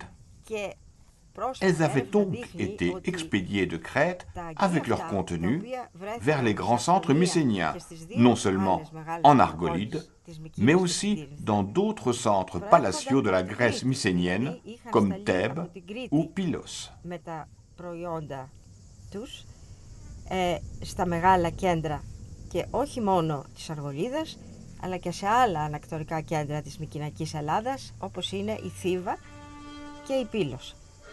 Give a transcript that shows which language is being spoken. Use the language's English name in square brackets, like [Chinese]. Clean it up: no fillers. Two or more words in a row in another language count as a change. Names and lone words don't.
[French] Elles avaient donc été expédiées de Crète avec leur contenu vers les grands centres mycéniens, non seulement en Argolide, mais aussi dans d'autres centres palatiaux de la Grèce mycénienne, comme Thèbes ou Pylos. [Greek] Στα μεγάλα κέντρα και όχι μόνο της Αργολίδας, αλλά και σε άλλα ανακτορικά κέντρα της Μικηναϊκής Ελλάδας, όπως είναι η Θήβα και η Πύλος.